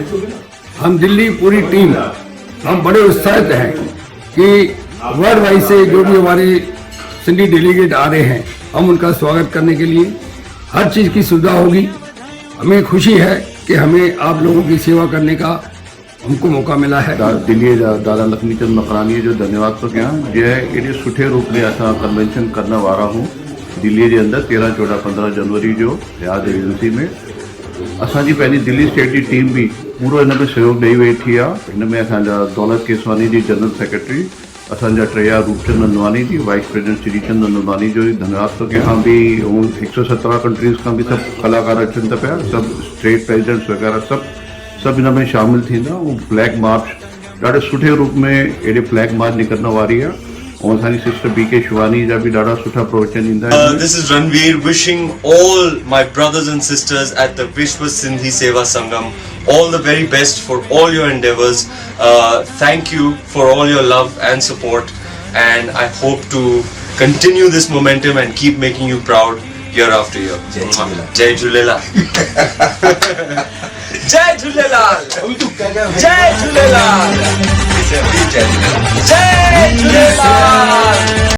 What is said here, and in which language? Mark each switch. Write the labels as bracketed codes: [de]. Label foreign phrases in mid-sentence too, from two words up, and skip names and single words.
[hi] हम दिल्ली पूरी टीम हम बड़े उत्साहित हैं कि [en] world wide [hi] से जो भी हमारे सिंधी डेलीगेट आ रहे हैं, हम उनका स्वागत करने के लिए हर चीज़ की सुविधा होगी. हमें खुशी है कि हमें आप लोगों की सेवा करने का हमको मौका मिला है. [sd] दिल्ली दादा लक्ष्मीचंद मकरानी जो धन्यवाद तो क्या जे एॾे सुठे रूप में असां कन्वेंशन करण वारा हूँ दिल्ली [hi] के अंदर [sd] 13, 14, 15 जनवरी जो हयात रेजेंसी में. असांजी पंहिंजी दिल्ली स्टेट की टीम भी पूरो इन में सहयोग ॾेई वेठी आहे. हिन में असांजा दौलत केसवानी जी [en] general secretary, [sd] असांजा टेया रूपचंद नंदवानी जी, [en] vice president [sd] श्रीचंद नंदवानी जो धन्यवाद तो कयां. भी 117 कंट्रीज़ खां भी सभु कलाकार अचनि था पिया, सभु [en] state presidents [sd] वग़ैरह सभु हिन में शामिल थींदा. उहो [en] flag march [sd] ॾाढे सुठे रूप में एॾे [en] flag march [sd] निकरण वारी आहे. और असांजी सिस्टर BK शिवानी जा भी ॾाढा सुठा प्रवचन ईंदा आहिनि. [en] This is Ranveer wishing all my brothers and sisters at the Vishwa Sindhi Seva Sangam all the very best for all your endeavors. Thank you for all your love and support, and I hope to continue this momentum and keep making you proud year after year. Jai Jhulelal. Jai Jhulelal. Jai Jhulelal. Jai Jhulelal. Jai Jhulelal.